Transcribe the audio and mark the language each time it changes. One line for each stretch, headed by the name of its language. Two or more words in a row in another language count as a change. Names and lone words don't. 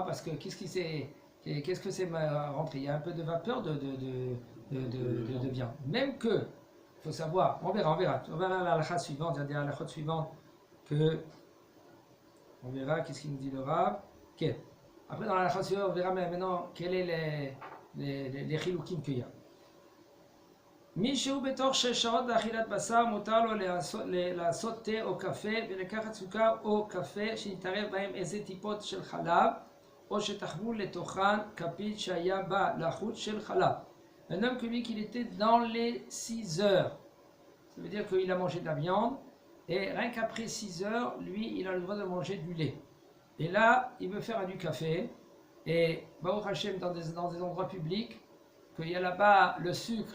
French: Parce que qu'est-ce que c'est rentré? Il y a un peu de vapeur de viande. Même que, il faut savoir, on verra la halakha suivante, il y a des halakhot suivantes que, on verra qu'est-ce qu'il nous dit le Rav. Okay. Après dans la halakha suivante, on verra maintenant quels est les chiloukim qu'il y a.
Hebrew: מישהו בתוך 6 שעות לאכילת בשר מותר לו לעשות תה או קפה ולקחת סוכר או קפה שנתערב בהם איזה טיפות של חלב או שתחבו לתוכן כפית שהיה בה לחוט של חלב.
French: Un homme que lui qu'il était dans les 6 heures, ça veut dire qu'il a mangé de la viande et rien qu'après 6 heures, lui il a le droit de manger du lait. Et là il veut faire du café et
Hebrew: ברוך השם
French: dans des endroits publics qu'il y a là-bas le sucre.